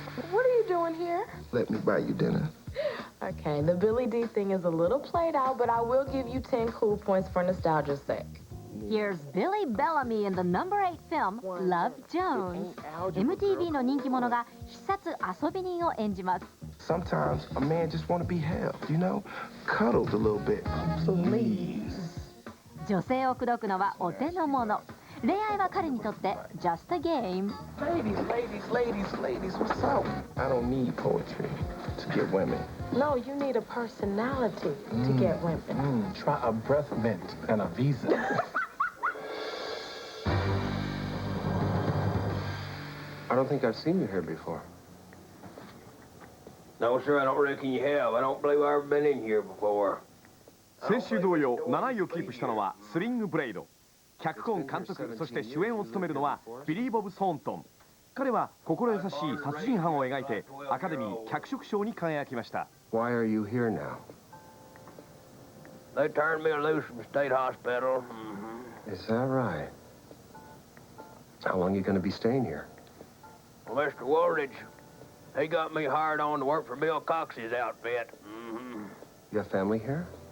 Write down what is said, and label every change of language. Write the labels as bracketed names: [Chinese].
[English] What are you doing here? Let me buy you dinner. Okay, the Billy D thing is a little played out, but I will give you 10 cool points for nostalgia's sake. Here's Billy Bellamy in the number 8 film Love Jones. [Japanese] MTV の人気者が必殺遊び人を演じます。 [English] Sometimes a man just want to be held, you know? Cuddled a little bit. Please. [Japanese] 女性を口説くのはお手の物。恋愛は彼にとって [English] just a game. Ladies, what's up? I don't need poetry to get women. No, you need a personality to get women. Try a breath mint and a visa. I don't think I've seen you here before. No, sir, I don't reckon you have. I don't believe I've ever been in here before. [Japanese] 先週同様7位をキープしたのはスリングブレイド。脚本監督そして主演を務めるのはビリー・ボブ・ソーントン。彼は心優しい殺人犯を描いてアカデミー脚色賞に輝きました。 [English] Why are you here now? They turned me loose from the state hospital. Is that right? How long are you going to be staying here? Well, Mr. Woolridge, he got me hired on to work for Bill Cox's outfit. You have family here?